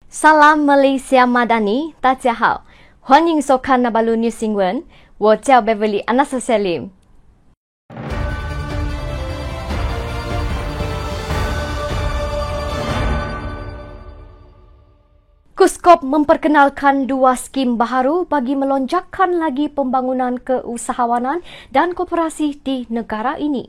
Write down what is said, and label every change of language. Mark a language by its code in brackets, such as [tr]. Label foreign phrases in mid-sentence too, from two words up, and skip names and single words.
[ms] Salam Malaysia Madani, [zh] 大家好，欢迎收看 Nabalu News 新闻，我叫 Beverly Anastasia Lim。 [ms] Kuskop memperkenalkan dua skim baharu bagi melonjakkan lagi pembangunan keusahawanan dan koperasi di negara ini.